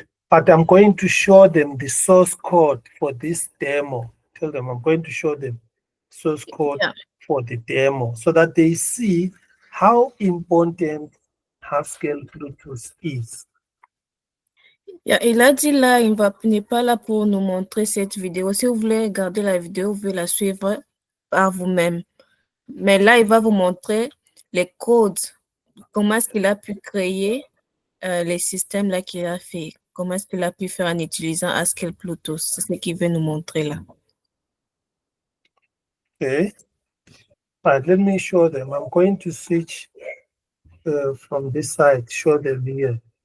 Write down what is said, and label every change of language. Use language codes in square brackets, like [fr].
[en] But I'm going to show them the source code for this demo. Tell them I'm going to show them source code for the demo so that they see how important Haskell Plutus is. [fr] Il a dit là, il n'est pas là pour nous montrer cette vidéo. Si vous voulez regarder la vidéo, vous pouvez la suivre par vous-même. Mais là, il va vous montrer les codes, comment est-ce qu'il a pu créer les systèmes là qu'il a fait. Comment est-ce qu'il a pu faire en utilisant Haskell Plutus. C'est ce qu'il veut nous montrer là. [en] Okay. But let me show them. I'm going to switch from this side, show them here.